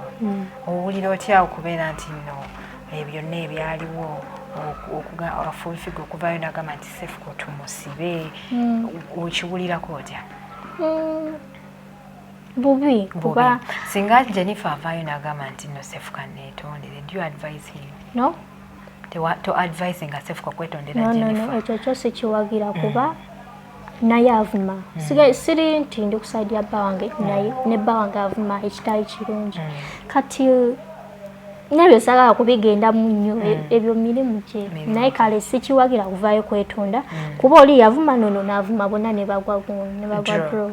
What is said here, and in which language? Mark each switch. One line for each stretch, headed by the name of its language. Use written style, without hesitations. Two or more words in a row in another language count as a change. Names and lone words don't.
Ganda: Owulira otya okubeera nti nno byonna ebyaliwo full figure okuvaayo n'agamba nti Cephcoh tumusibe okiwulirako otya? Bubi kuba singa Jennifer avaayo n'agamba nti nno Cephcoh neetondere,
English: do you advise him? No. To advise
Ganda: nga Cephcoh kwetondera Jennifer? No, ekyo kyose kiwagira kuba naye avuma. Siri nti ndi kusaidia bba wange naye ne bba wange avuma ekitali kirungi. Kati nebyo saagala kubigenda mu nnyo ebyo mirimu gye naye kale sikiwagira kuvaayo kwetonda kuba oli yavuma nono n'avuma bonna ne bagwa draw.